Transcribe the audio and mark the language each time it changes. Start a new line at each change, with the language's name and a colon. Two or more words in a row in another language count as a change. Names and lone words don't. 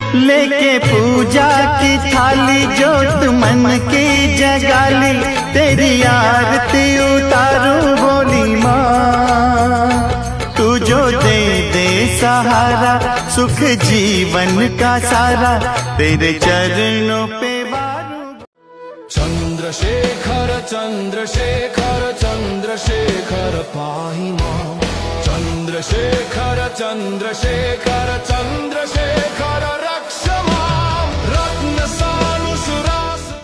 Hindi: लेके पूजा की थाली जोत मन की जगाली, तेरी आरती उतारूं भोली माँ। तू जो दे दे सहारा, सुख जीवन का सारा, तेरे चरणों पे वारूं।
Sanskrit: चंद्रशेखर चंद्रशेखर चंद्रशेखर पाहि मां। चंद्रशेखर चंद्रशेखर चंद्रशेखर रक्ष मां। रत्नसानुसुरास।